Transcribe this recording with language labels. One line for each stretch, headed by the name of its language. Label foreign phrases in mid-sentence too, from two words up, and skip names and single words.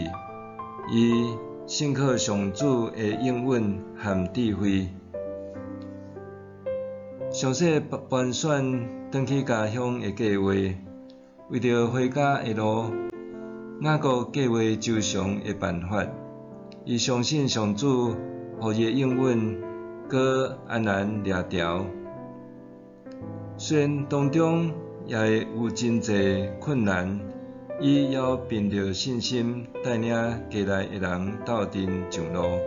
Min Nan Chinese: 伊信靠上主的应允和智慧，详细盘算转去家乡的计划。为着回家的路，雅各计划周详的办法。伊相信上主予伊的应允，搁安然掠条。虽然当中也会有真侪困难，伊也凭着信心带领家内的人斗阵上路。